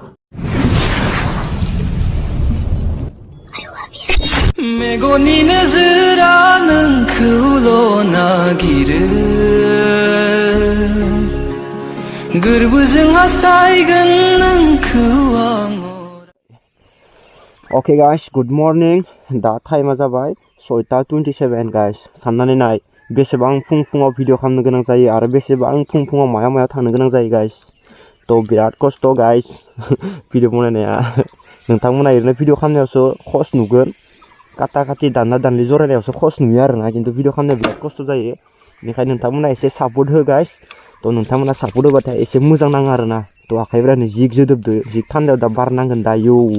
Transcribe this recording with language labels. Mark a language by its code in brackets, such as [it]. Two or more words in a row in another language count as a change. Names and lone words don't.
[brx] मेगननि नोजोरा नोंखौल' नागिरो गोरबोजों हास्थायगोन नोंखौ आं [en] Okay guys, good morning. [brx] दा टाइमा जाबाय 6:27 guys. साननानै नाय बेसेबां फुङाव भिडिअ खालामनो गोनां जायो आरो बेसेबां फुङाव मायाव थांनो गोनां जायो guys. तो बिराद खस्थ guys भिडिअ बनायनाया नोंथांमोना ओरैनो भिडिअ खालामनायावसो खस नुगोन काटा काटि दानना दानलि जरायनायावसो खस नुयो आरोना खिन्थु भिडिअ खालामनाया बिराद खस्थ जायो बेनिखायनो नोंथांमोना एसे सापर्ट हो गाइस तो नोंथांमोना सापर्ट होबाथाय एसे मोजां नाङो आरोना तो आखाइफ्रानो जिग जोदोबदो जिग थान्दायाव दा बार नांगोन दा यौ